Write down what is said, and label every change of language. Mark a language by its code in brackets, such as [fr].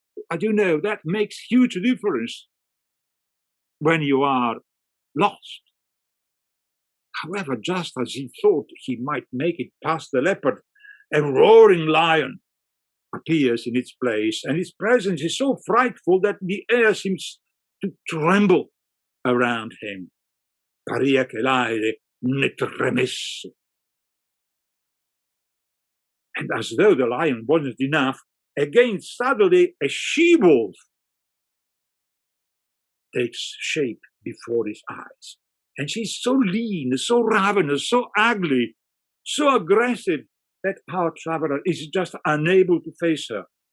[en] I do know that makes huge difference when you are lost. However, just as he thought he might make it past the leopard, a roaring lion appears in its place, and its presence is so frightful that the air seems to tremble around him. [it] Paria che l'aere ne tremesse. [en] And as though the lion wasn't enough, again suddenly a she-wolf takes shape before his eyes. And she's so lean, so ravenous, so ugly, so aggressive that our traveler is just unable to face her.